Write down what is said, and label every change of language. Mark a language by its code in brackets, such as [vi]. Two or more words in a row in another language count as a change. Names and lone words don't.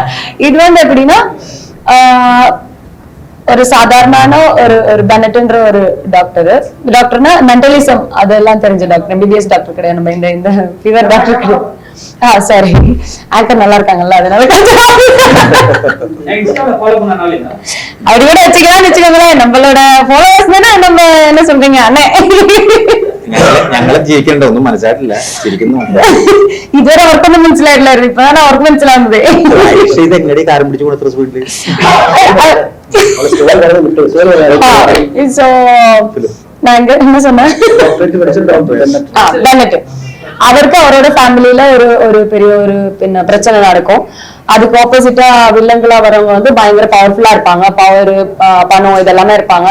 [ta] இது வந்து எப்படின்னா ஒரு சாதாரண ஒரு பெனட்ன்ற ஒரு டாக்டர்னா மென்டலிசம் அதெல்லாம் தெரிஞ்ச டாக்டர், MBBS டாக்டர் கிடையாது, நம்ம இந்த [en] fever doctor [ta] கிடையாது. சாரி, ஆங்கர் நல்லா இருக்காங்கல்ல, அதனால அப்படி கூட வச்சுக்கலாம்னு நம்மளோட ஃபாலோவர்ஸ் தானே. நம்ம என்ன சொல்றீங்க அண்ணன், [ml] ഞങ്ങളെ ജീവിക്കണ്ട ഒന്നും മനസ്സിലായിട്ടില്ല, ശരിക്കും ഇതുവരെ അവർക്കൊന്നും മനസ്സിലായിട്ടില്ല. ഇപ്പഴാണ് അവർക്ക് മനസ്സിലാവുന്നത്. ഇത് എങ്ങനെയാ കാരം പിടിച്ചു കൊടുത്ത സ്പീഡില് [ta] என்ன சொன்னேன், அவருக்கு அவரோட ஃபேமிலியில ஒரு பெரிய ஒரு பிரச்சனை நடக்கும். அதுக்கு ஆப்போசிட்டா வில்லங்களா வரவங்க வந்து பயங்கர பவர்ஃபுல்லா இருப்பாங்க, பவர் பணம் இதெல்லாமே இருப்பாங்க.